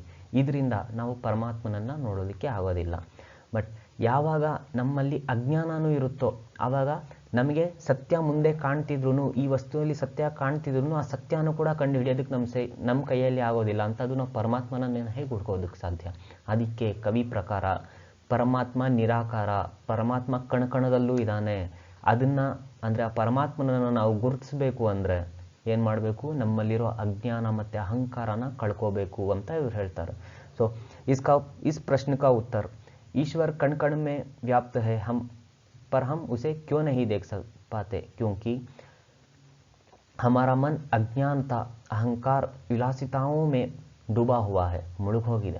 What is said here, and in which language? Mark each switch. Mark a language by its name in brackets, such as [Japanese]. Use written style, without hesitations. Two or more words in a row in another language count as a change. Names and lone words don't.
[Kannada] ಇದರಿಂದ ನಾವು ಪರಮಾತ್ಮನನ್ನು ನೋಡೋದಕ್ಕೆ ಆಗೋದಿಲ್ಲ। ಬಟ್ ಯಾವಾಗ ನಮ್ಮಲ್ಲಿ ಅಜ್ಞಾನನೂ ಇರುತ್ತೋ ಆವಾಗ ನಮಗೆ ಸತ್ಯ ಮುಂದೆ ಕಾಣ್ತಿದ್ರು, ಈ ವಸ್ತುವಿನಲ್ಲಿ ಸತ್ಯ ಕಾಣ್ತಿದ್ರು, ಆ ಸತ್ಯನೂ ಕೂಡ ಕಂಡು ಹಿಡಿಯೋದಕ್ಕೆ ನಮ್ಮ ಕೈಯಲ್ಲಿ ಆಗೋದಿಲ್ಲ ಅಂತದ್ದು ನಾವು ಪರಮಾತ್ಮನನ್ನು ಹೇಗೆ ಹುಡ್ಕೋದಕ್ಕೆ ಸಾಧ್ಯ? ಅದಕ್ಕೆ ಕವಿ ಪ್ರಕಾರ ಪರಮಾತ್ಮ ನಿರಾಕಾರ, ಪರಮಾತ್ಮ ಕಣಕಣದಲ್ಲೂ ಇದ್ದಾನೆ। ಅದನ್ನು ಅಂದರೆ ಆ ಪರಮಾತ್ಮನನ್ನು ನಾವು ಗುರುತಿಸಬೇಕು ಅಂದರೆ ಏನು ಮಾಡಬೇಕು? ನಮ್ಮಲ್ಲಿರೋ ಅಜ್ಞಾನ ಮತ್ತು ಅಹಂಕಾರನ ಕಳ್ಕೋಬೇಕು ಅಂತ ಇವ್ರು ಹೇಳ್ತಾರೆ। [Hindi] ಸೊ इस प्रश्न का उत्तर, ईश्वर कण कण में व्याप्त है पर हम उसे क्यों नहीं देख पाते? क्योंकि हमारा मन अज्ञानता, अहंकार, विलासिताओं में डूबा हुआ है, मुड़घोಗಿದೆ।